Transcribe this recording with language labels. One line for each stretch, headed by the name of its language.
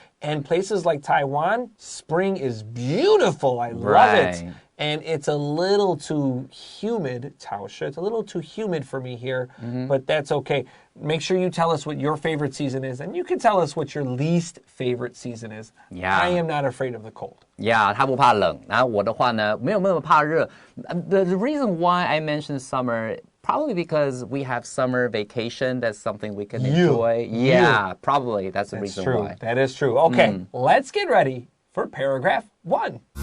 English: And places like Taiwan, spring is beautiful. I love it. And it's a little too humid, 潮湿. It's a little too humid for me here, but that's okay. Make sure you tell us what your favorite season is, and you can tell us what your least favorite season is. Yeah. I am not afraid of the cold.
Chinese: Yeah, 他不怕冷。然后我的话呢，没有那么怕热。
English: The reason why I mentioned summer.Probably because we have summer vacation. That's something we can enjoy. Yeah, probably. That's the reason why. That is true. Okay, let's get ready for paragraph 1.